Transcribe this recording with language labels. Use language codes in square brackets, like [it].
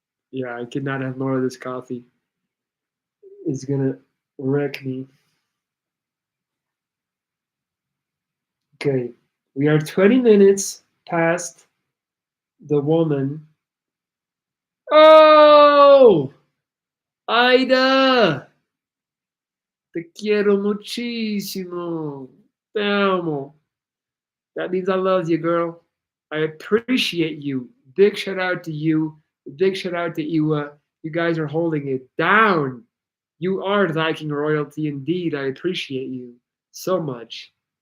[en] Yeah, I could not have more of this coffee. It's gonna wreck me. Okay, we are 20 minutes past the woman. [es] Oh, Ida, te quiero muchísimo. Te amo. [en] That means I love you, girl. I appreciate you. Big shout out to you. Big shout out to Iwa. You guys are holding it down. You are Viking royalty indeed. I appreciate you so much.